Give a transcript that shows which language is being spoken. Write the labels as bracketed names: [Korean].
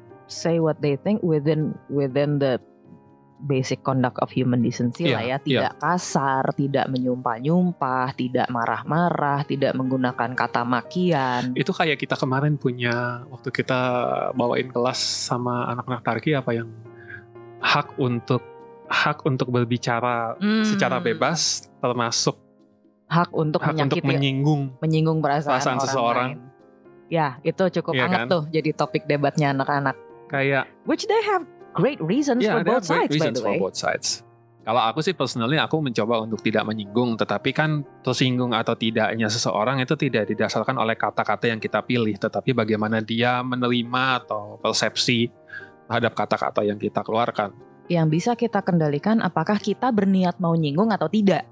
[English] Say what they think within the basic conduct of human decency lah ya. [Indonesian] Tidak kasar, tidak menyumpah-nyumpah, tidak marah-marah, tidak menggunakan kata makian. Itu kayak kita kemarin punya, waktu kita bawain kelas sama anak-anak Tarki, apa yang hak untuk berbicara secara bebas, termasuk hak untuk menyinggung perasaan seseorang. Ya, itu cukup hangat kan? Tuh jadi topik debatnya anak-anak. Kayak [English] which they have great reasons for both sides, by the way. For both sides. [Indonesian] Kalau aku sih personally aku mencoba untuk tidak menyinggung, tetapi kan tersinggung atau tidaknya seseorang itu tidak didasarkan oleh kata-kata yang kita pilih, tetapi bagaimana dia menerima atau persepsi terhadap kata-kata yang kita keluarkan. Yang bisa kita kendalikan apakah kita berniat mau nyinggung atau tidak.